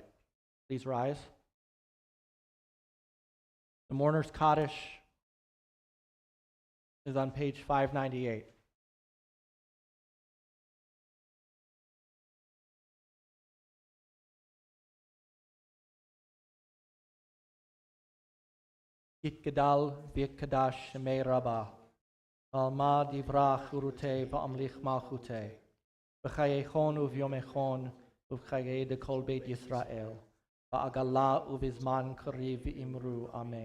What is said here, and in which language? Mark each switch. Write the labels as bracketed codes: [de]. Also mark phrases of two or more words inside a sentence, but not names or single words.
[en] Please rise. The mourner's Kaddish is on page 598. [arc] יתגדל ויתקדש שמיה רבא, בעלמא די ברא כרעותיה וימליך מלכותיה, בחייכון וביומיכון ובחיי דכל בית ישראל, בעגלא ובזמן קריב ואמרו.